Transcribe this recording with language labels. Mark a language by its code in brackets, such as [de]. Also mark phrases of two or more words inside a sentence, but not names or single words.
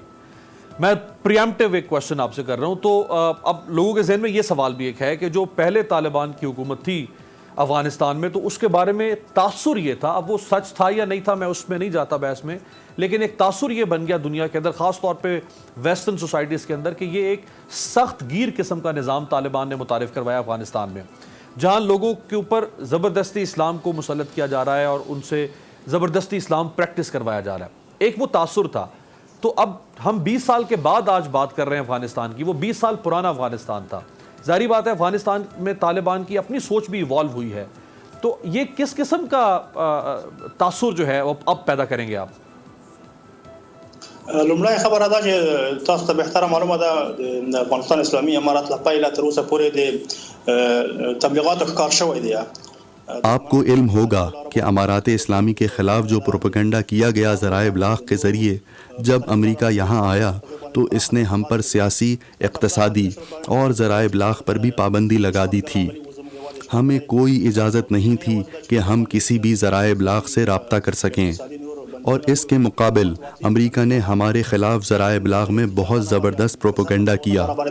[ur] میں پریمپٹیو ایک کوشچن آپ سے کر رہا ہوں. تو اب لوگوں کے ذہن میں یہ سوال بھی ایک ہے کہ جو پہلے طالبان کی حکومت تھی افغانستان میں، تو اس کے بارے میں تاثر یہ تھا، اب وہ سچ تھا یا نہیں تھا میں اس میں نہیں جاتا بحث میں، لیکن ایک تاثر یہ بن گیا دنیا کے اندر، خاص طور پہ [en] Western societies [ur] کے اندر، کہ یہ ایک سخت گیر قسم کا نظام طالبان نے متعارف کروایا افغانستان میں، جہاں لوگوں کے اوپر زبردستی اسلام کو مسلط کیا جا رہا ہے اور ان سے زبردستی اسلام پریکٹس کروایا جا رہا ہے. ایک وہ تاثر تھا. تو اب ہم 20 سال کے بعد آج بات کر رہے ہیں افغانستان کی، وہ 20 سال پرانا افغانستان تھا. ظاہری بات ہے افغانستان میں طالبان کی اپنی سوچ بھی ایوالو ہوئی ہے. تو یہ کس قسم کا تاثر جو ہے اب پیدا کریں گے آپ؟ [ps] لومړی خبره ده چې تاسو ته بهتره معلومه ده د افغانستان اسلامي امارات له پیله تر اوسه پورې د تبلیغاتو ښکار شوی دی. [ur] آپ کو علم ہوگا کہ امارات اسلامی کے خلاف جو پروپیگنڈا کیا گیا ذرائع ابلاغ کے ذریعے، جب امریکہ یہاں آیا تو اس نے ہم پر سیاسی، اقتصادی اور ذرائع ابلاغ پر بھی پابندی لگا دی تھی. ہمیں کوئی اجازت نہیں تھی کہ ہم کسی بھی ذرائع ابلاغ سے رابطہ کر سکیں، اور اس کے مقابل امریکہ نے ہمارے خلاف ذرائع ابلاغ میں بہت زبردست پروپیگنڈا کیا.